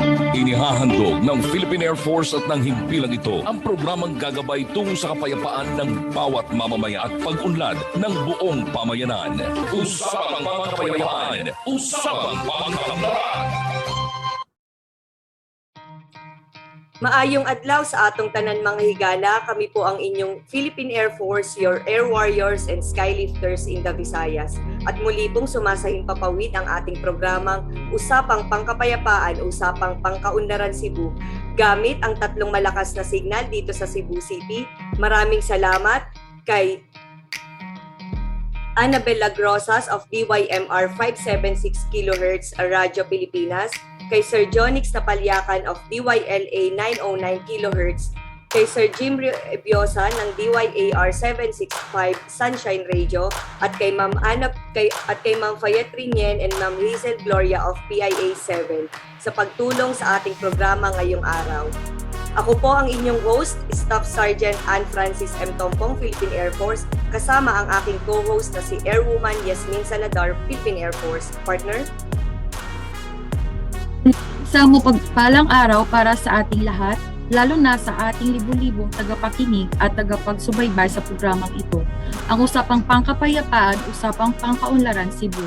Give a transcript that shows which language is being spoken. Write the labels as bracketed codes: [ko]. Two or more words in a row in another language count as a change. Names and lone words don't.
[tl] Inihahandog ng Philippine Air Force at ng himpilang ito ang programang gagabay tungo sa kapayapaan ng bawat mamamaya at pag-unlad ng buong pamayanan. Usapang Pangkapayapaan, Usapang Pangkaunlaran. [ceb] Maayong adlaw sa atong tanan mga higala, kami po ang inyong Philippine Air Force, [en] your air warriors and skylifters in the Visayas. [tl] At muli pong sumasahimpapawid ang ating programang Usapang Pangkapayapaan, Usapang Pangkaunlaran Cebu, gamit ang tatlong malakas na signal dito sa Cebu City. Maraming salamat kay Annabel Lagrosas of DYMR 576 kHz Radyo Pilipinas, kay Sir Jonix Napalyakan of DYLA 909 kHz, kay Sir Jim Ebiosa ng DYAR 765 Sunshine Radio, at kay Ma'am Fayette Rinien and Ma'am Hazel Gloria of PIA 7 sa pagtulong sa ating programa ngayong araw. Ako po ang inyong host, Staff Sergeant Anne Francis M. Tompong, Philippine Air Force, kasama ang aking co-host na si Airwoman Yasmin Saladar, Philippine Air Force. Partner? Isang mapagpalang araw para sa ating lahat, lalo na sa ating libu-libong tagapakinig at tagapagsubaybay sa programang ito, ang Usapang Pangkapayapaan, Usapang Pangkaunlaran Cebu.